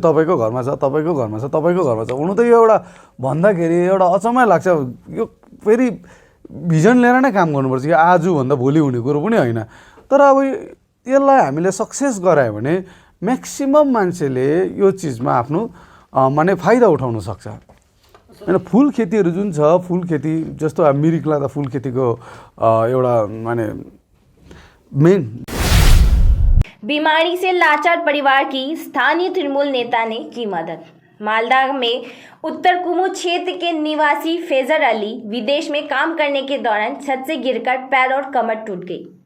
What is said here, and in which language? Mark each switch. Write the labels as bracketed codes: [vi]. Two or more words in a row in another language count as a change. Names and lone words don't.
[ne] तपाईँको घरमा छ, तपाईँको घरमा छ, तपाईँको घरमा छ। हुनु त यो एउटा भन्दाखेरि एउटा अचम्मै लाग्छ, यो फेरि भिजन लिएर नै काम गर्नुपर्छ कि आजभन्दा भोलि हुने कुरो पनि होइन। तर अब यसलाई हामीले सक्सेस गरायो भने म्याक्सिमम मान्छेले यो चिजमा आफ्नो माने फाइदा उठाउन सक्छ। हैन, फुल खेतीहरू जुन छ, फुल खेती जस्तो मिरिकला त फुल खेतीको एउटा माने मेन। [hi] बीमारी से लाचार परिवार की स्थानीय तृणमूल नेता ने की मदद। मालदा में उत्तर कुमू क्षेत्र के निवासी फैजर अली विदेश में काम करने के दौरान छत से गिरकर पैर और कमर टूट गई।